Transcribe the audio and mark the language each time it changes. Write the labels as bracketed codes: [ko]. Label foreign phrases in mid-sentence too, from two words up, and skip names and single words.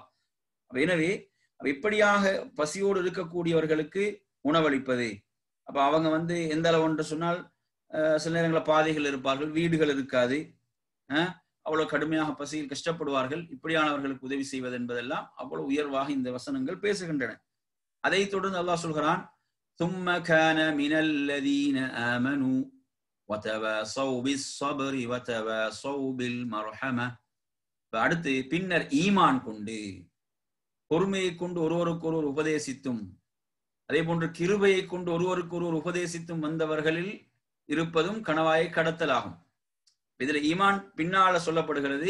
[ta] எனவே இப்படியாக பசியோடு இருக்கக்கூடியவர்களுக்கு உணவளிப்பது. அப்ப அவங்க எந்த அளவு என்று சொன்னால், சில நேரங்களில் பாதைகள் இருப்பார்கள், வீடுகள் இருக்காது, அவ்வளவு கடுமையாக பசியில் கஷ்டப்படுவார்கள். இப்படியானவர்களுக்கு உதவி செய்வது என்பதெல்லாம் அவ்வளவு உயர்வாக இந்த வசனங்கள் பேசுகின்றன. அதை தொடர்ந்து அல்லாஹ் சொல்கிறான், [ar] ثم كان من الذين آمنوا وتواصوا بالصبر وتواصوا بالمرحمة. [ta] அடுத்து பின்னர் ஈமான் கொண்டு பொறுமையை கொண்டு ஒருவருக்கொருவர் உபதேசித்தும், அதே போன்று கிருபையை கொண்டு ஒருவருக்கொருவர் உபதேசித்தும் வந்தவர்களில் இருப்பதும் கணவாயை கடத்தலாகும். இதுல ஈமான் பின்னால சொல்லப்படுகிறது.